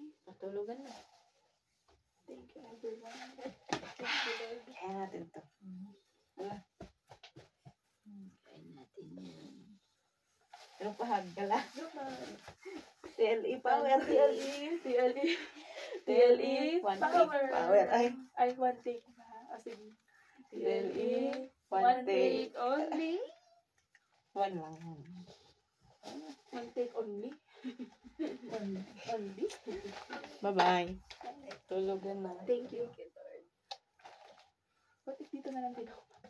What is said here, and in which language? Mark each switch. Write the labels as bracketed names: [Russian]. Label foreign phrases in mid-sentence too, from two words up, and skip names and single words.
[Filipino] Matulugan na. [English] thank you everyone. Thank you, Lord. [Filipino] Kaya natin to. Kain natin yan. Pero pahag ka lang. [English] Goodbye. TLE power. TLE. One take power. [Filipino] Ay, [English] one take [Filipino] ba? Sige. [English] TLE. One take. only. [Filipino] One lang. [English] One take only. Only. [Filipino] Bye-bye. Tulugan na. [English] Thank you. [Filipino] Bakit dito na lang din ako?